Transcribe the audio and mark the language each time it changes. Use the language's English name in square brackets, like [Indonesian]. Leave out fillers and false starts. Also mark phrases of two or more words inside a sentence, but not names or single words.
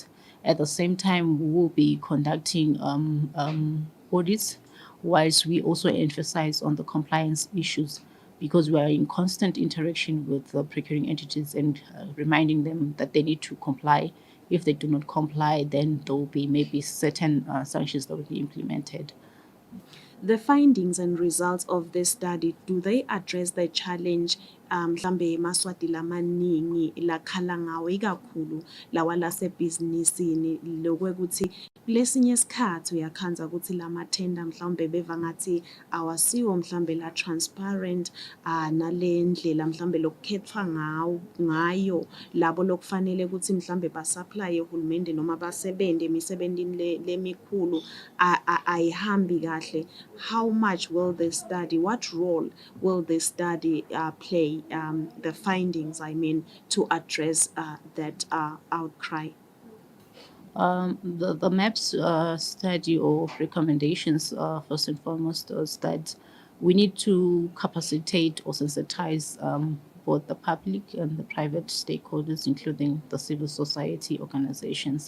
[English] At the same time, we will be conducting audits, whilst we also emphasize on the compliance issues, because we are in constant interaction with the procuring entities and reminding them that they need to comply. If they do not comply, then there will be maybe certain sanctions that will be implemented. The findings and results of this study, do they address the challenge [Swati] mhlambe maswati lamaningi lakhala ngawo ikakhulu lawa lasebhizinisini lokwekuthi kulesinye isikhathi uyakhanza ukuthi lamathenda mhlawumbe beva ngathi awasiwo mhlawumbe la transparent nale ndlela mhlawumbe lokukhethwa ngayo labo lokufanele ukuthi mhlawumbe basupply uhulumende noma basebende emisebenzini lemikhulu ayihambi kahle. [English] How much will the study, what role will the study play, the findings I mean, to address that outcry? The MAPS study or recommendations, first and foremost, is that we need to capacitate or sensitize both the public and the private stakeholders, including the civil society organizations.